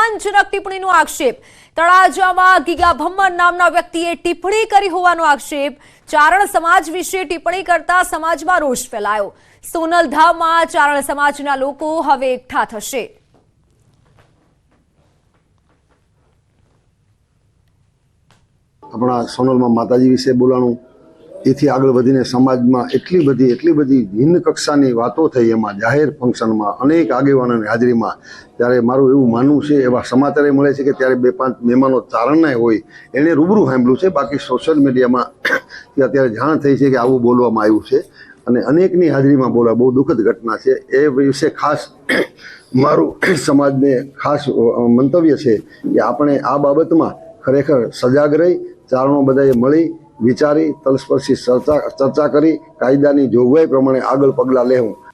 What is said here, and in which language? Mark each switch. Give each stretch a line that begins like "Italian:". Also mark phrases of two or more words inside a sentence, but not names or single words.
Gujarati: અપમાનજનક ટિપ્પણીનો આક્ષેપ। તળાજામાં ગીગા ભમ્મર નામના વ્યક્તિએ ટિપ્પણી કરી હોવાનો આક્ષેપ। ચારણ સમાજ વિશે ટિપ્પણી કરતા સમાજમાં રોષ ફેલાયો। સોનલધામમાં ચારણ સમાજના લોકો હવે એકઠા થશે। અપના સોનલ માં માતાજી વિષે બોલાણું એથી આગળ વધીને સમાજમાં એટલી બધી ભિન્ન કક્ષાની વાતો થઈ। એમાં જાહેર ફંક્શનમાં અનેક આગેવાનોની હાજરીમાં ત્યારે મારું એવું मानવું છે એવા સમાચારે મળે છે કે त्यारे 2-5 મહેમાનો ચારણના હોય એણે રૂબરૂ સાંભળ્યું છે। બાકી સોશલ મીડિયામાં અત્યારે જાણ થઈ છે કે આવું બોલવામાં આવ્યું છે અને અનેકની હાજરીમાં બોલા બહુ દુઃખદ ઘટના છે। એ વિશે ખાસ મારું સમાજને ખાસ મંતવ્ય છે કે આપણે આ બાબતમાં ખરેખર સજાગ રહી ચારણો બધાએ મળી વિચારી તલસ્પર્શી ચર્ચા કરી કાયદાની જોગવાઈ પ્રમાણે આગળ પગલાં લેવું।